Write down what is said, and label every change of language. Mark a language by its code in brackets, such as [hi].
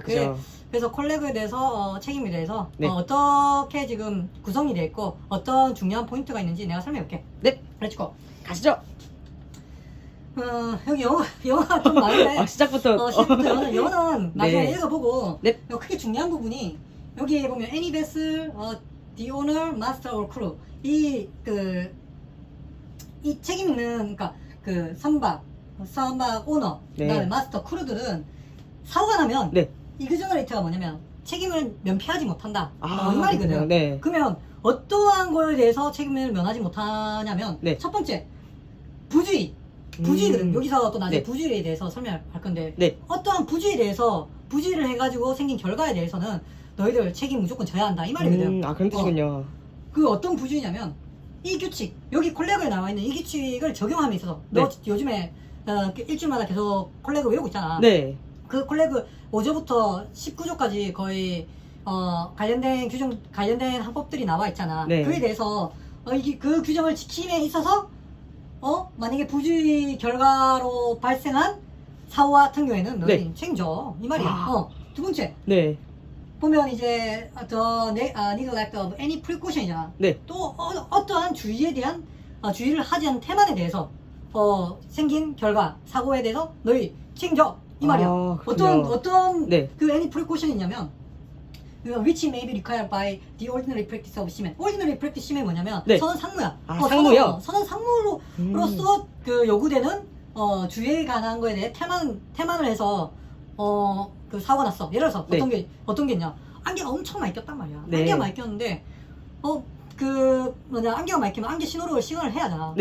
[ko] 그죠. 그래서 콜랩에 대해서, 책임에 대해서, 네. 어떻게 지금 구성이 되어 있고, 어떤 중요한 포인트가 있는지 내가 설명해 볼게. 네. 렛츠고. 가시죠. 여기 영어가 좀 많은데. 시작부터. 시작부터 영어는 나중에 네. 읽어보고, 네. 크게 중요한 부분이, 여기에 보면, [en] any vessel, the owner, master or crew. [ko] 이 책임 있는, 그러니까, 선박 오너, 네. 그다음에 마스터, 크루들은 사고가 나면, 네. 이그저너레이트가 뭐냐면, 책임을 면피하지 못한다. 이 말이거든. 그렇군요. 네. 그러면, 어떠한 거에 대해서 책임을 면하지 못하냐면, 네. 첫 번째, 부주의거든. 여기서 또 나중에 네. 부주의에 대해서 설명할 건데, 네. 어떠한 부주의에 대해서, 부주의를 해가지고 생긴 결과에 대해서는, 너희들 책임 무조건 져야 한다. 이 말이거든. 그런 뜻이군요. 그 어떤 부주의냐면 이 규칙, 여기 콜렉에 나와 있는 이 규칙을 적용함에 있어서 네. 너 요즘에 일주일마다 계속 콜렉을 외우고 있잖아. 네. 그 콜렉을 5조부터 19조까지 거의 관련된 관련된 항법들이 나와 있잖아. 네. 그에 대해서 그 규정을 지킴에 있어서 만약에 부주의 결과로 발생한 사고 같은 경우에는 너희 네. 책임져. 이 말이야. 두 번째, 네. 보면 이제 [en] neglect of any precaution [ko] 이잖아. 네. 또 어떠한 주의에 대한 주의를 하지 않은 태만에 대해서 생긴 결과 사고에 대해서 너희 책임져 이 말이야. 그렇군요. 어떤 네. [en] 그 any precaution이냐면 which may be required by the ordinary practice of seamen. ordinary practice seamen [ko] 뭐냐면 네. 선원 상무야. 상무요? 선원 상무로서 그 요구되는 주의에 관한 거에 대해 태만을 해서 그 사고가 났어. 예를 들어서 네. 어떤 게 있냐. 안개가 엄청 많이 꼈단 말이야. 네. 안개가 많이 꼈는데 안개가 많이 끼면 안개 신호를 시gnal을 해야 하잖아.